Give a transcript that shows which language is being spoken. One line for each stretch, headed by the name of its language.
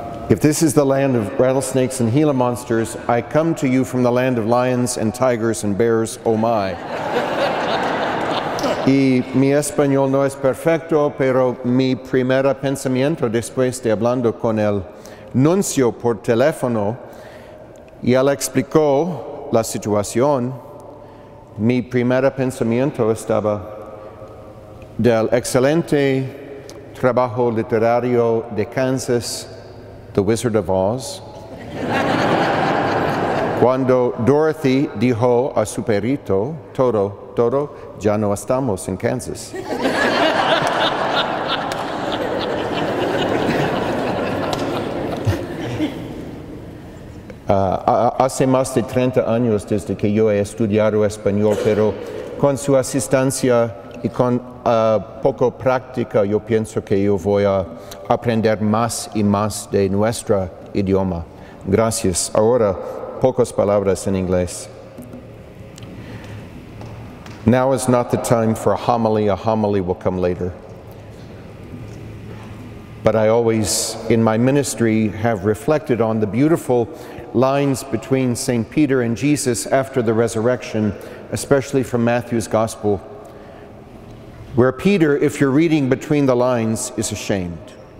English: If this is the land of rattlesnakes and Gila monsters, I come to you from the land of lions and tigers and bears, oh my.
Spanish: Y mi español no es perfecto, pero mi primer pensamiento después de hablando con el nuncio por teléfono y él explicó la situación, mi primer pensamiento estaba del excelente trabajo literario de Kansas, The Wizard of Oz, cuando Dorothy dijo a su perrito, Todo, ya no estamos en Kansas. Hace más de 30 años desde que yo he estudiado español, pero con su asistencia y con poco práctica, yo pienso que yo voy a aprender más y más de nuestro idioma. Gracias. Ahora, pocas palabras en inglés.
English: Now is not the time for a homily will come later. But I always, in my ministry, have reflected on the beautiful lines between St. Peter and Jesus after the resurrection, especially from Matthew's Gospel, where Peter, if you're reading between the lines, is ashamed.